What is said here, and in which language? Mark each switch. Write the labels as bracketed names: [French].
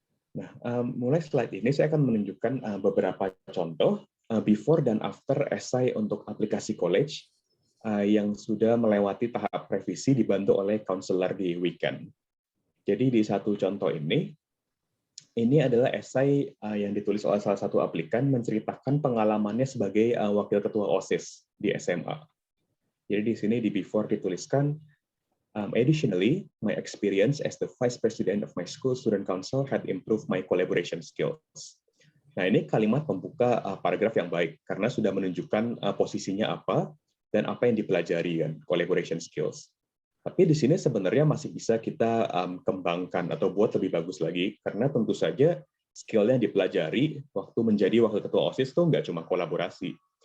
[Indonesian] Nah, mulai slide ini saya akan menunjukkan beberapa contoh before dan after esai untuk aplikasi college yang sudah melewati tahap revisi dibantu oleh counselor di weekend. Jadi di satu contoh ini adalah esai yang ditulis oleh salah satu aplikan menceritakan pengalamannya sebagai wakil ketua OSIS di SMA. Jadi di sini di before dituliskan, [English] additionally, my experience as the vice president of my school student council had improved my collaboration skills. [Indonesian] Nah, ini kalimat pembuka paragraf yang baik karena sudah menunjukkan posisinya apa dan apa yang dipelajari kan, collaboration skills. Tapi di sini sebenarnya masih bisa kita kembangkan atau buat lebih bagus lagi karena tentu saja skill yang dipelajari waktu menjadi wakil ketua OSIS itu nggak cuma kolaborasi.